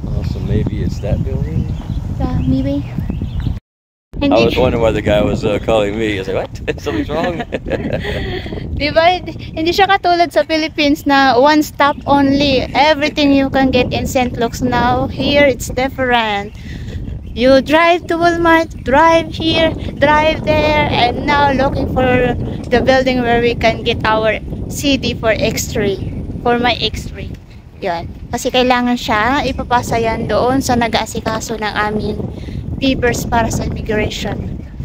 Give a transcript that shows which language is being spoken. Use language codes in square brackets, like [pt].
[en] So maybe it's that building? Maybe. I was wondering why the guy was calling me. I was like, what? Something's wrong? [tl] Diba? Hindi siya katulad sa Philippines na [en] one stop only. Everything you can get in St. Luke's now. Here, it's different. You drive to Walmart, drive here, drive there, and now looking for the building where we can get our CD for X3. For my X3. Yan. [tl] Kasi kailangan siya, ipapasa yan doon sa nag-aasikaso ng aming papers para sa immigration.